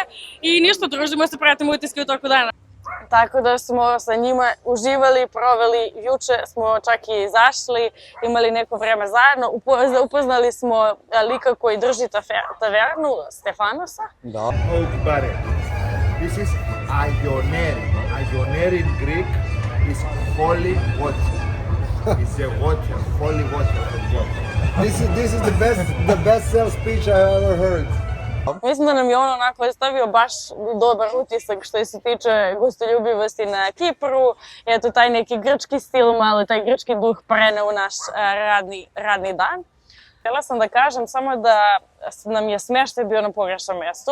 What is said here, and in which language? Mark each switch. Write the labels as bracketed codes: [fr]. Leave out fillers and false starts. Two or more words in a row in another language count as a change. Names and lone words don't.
[sr] I ništa, družimo se, pratimo utiske u toku dana. Tako da smo sa njima uživali, proveli, juče smo čak i izašli, imali neko vreme zajedno, upoznali smo lika koji drži tavernu, Stefanosa. Da. Oukbare. [en] This is Ioneri. Ioneri in Greek is holy water. It's a water, holy water from God. This is the best sales speech I ever heard. [sr] Mislim da nam je on onako ostavio baš dobar utisak što se tiče gostoljubivosti na Kipru. Eto, taj neki grčki stil, malo taj grčki duh prene u naš radni dan. Htjela sam da kažem samo da nam je smještaj bio na pogrešnom mjestu.